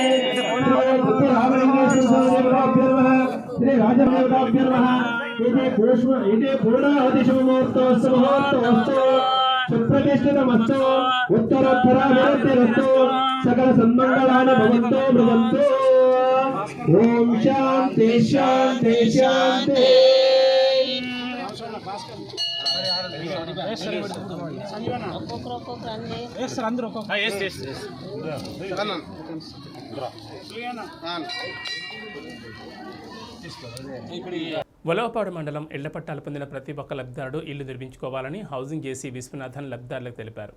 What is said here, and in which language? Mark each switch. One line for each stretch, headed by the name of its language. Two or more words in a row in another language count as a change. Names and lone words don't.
Sanskrit: श्री राजदेवताभ्यो नमः इति पूर्णाहुति शुभमुहूर्तोऽस्तु सुप्रतिष्ठितमस्तु उत्तरोत्तराभिवृद्धिरस्तु सकल सन्मंगलानि भवन्तु भवन्तु ओम शांति शांति शांति
Telugu: వలవపాడు మండలం ఇళ్లపట్టాలు పొందిన ప్రతి ఒక్క లబ్ధిదారుడు ఇల్లు నిర్మించుకోవాలని
English: housing JC
Telugu: విశ్వనాథన్ లబ్ధిదారులకు తెలిపారు.